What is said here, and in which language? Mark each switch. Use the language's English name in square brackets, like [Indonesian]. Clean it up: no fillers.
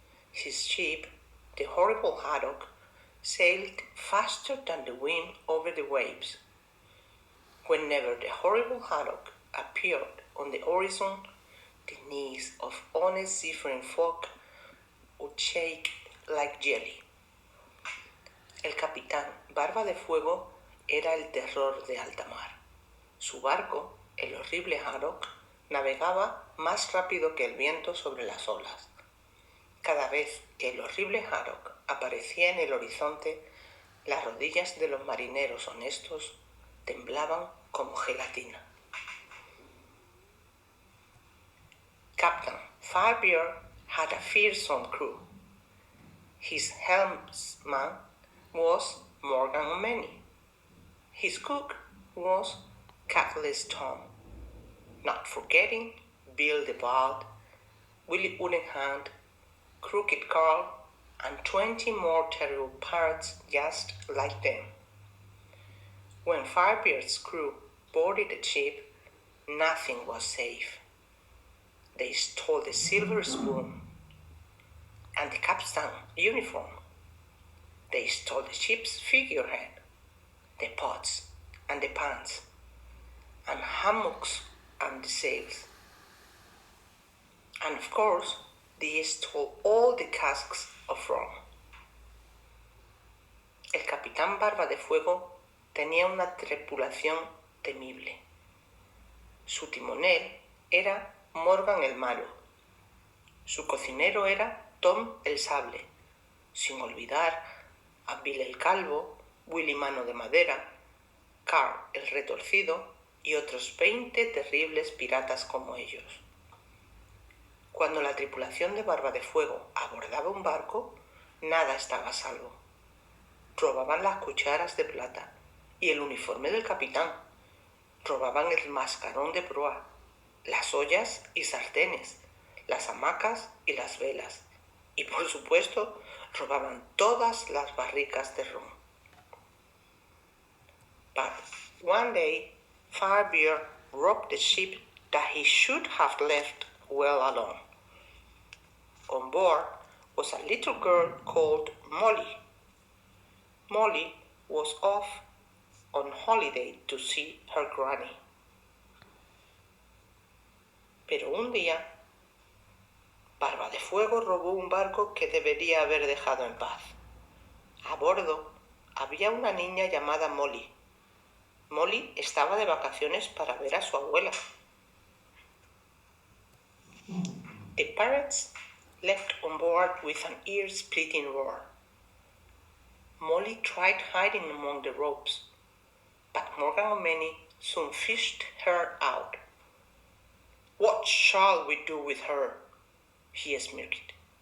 [English] His ship, the horrible Haddock, sailed faster than the wind over the waves. Whenever the horrible Haddock appeared on the horizon, the knees of honest seafaring folk would shake like jelly. [Spanish] El capitán Barba de Fuego era el terror de alta mar. Su barco, el horrible Haddock, navegaba más rápido que el viento sobre las olas. Cada vez que el horrible Haddock aparecía en el horizonte, las rodillas de los marineros honestos temblaban como gelatina. [English] Captain Firebeard had a fearsome crew. His helmsman was Morgan O'Many. His cook was Cutlass Tom, not forgetting Bill the Bald, Willie Woodenhand, Crooked Carl, and 20 more terrible pirates just like them. When Firebeard's crew boarded the ship, nothing was safe. They stole the silver spoon and the captain's uniform. They stole the ship's figurehead, the pots and the pans, and hammocks and the sails. And of course, they stole all the casks of rum. [Spanish] El capitán Barba de Fuego tenía una tripulación temible. Su timonel era Morgan el Malo. Su cocinero era Tom el Sable, sin olvidar a Bill el Calvo, Willy Mano de Madera, Carl el Retorcido y otros 20 terribles piratas como ellos. Cuando la tripulación de Barba de Fuego abordaba un barco, nada estaba a salvo. Robaban las cucharas de plata y el uniforme del capitán. Robaban el mascarón de proa, las ollas y sartenes, las hamacas y las velas. Y por supuesto, robaban todas las barricas de ron. [English] But one day, Firebeard robbed the ship that he should have left well alone. On board was a little girl called Molly. Molly was off on holiday to see her granny. [Spanish] Pero un día, Barba de Fuego robó un barco que debería haber dejado en paz. A bordo había una niña llamada Molly. Molly estaba de vacaciones para ver a su abuela. [English] The pirates left on board with an ear-splitting roar. Molly tried hiding among the ropes, but Morgan O'Many soon fished her out. "What shall we do with her?" he smirked.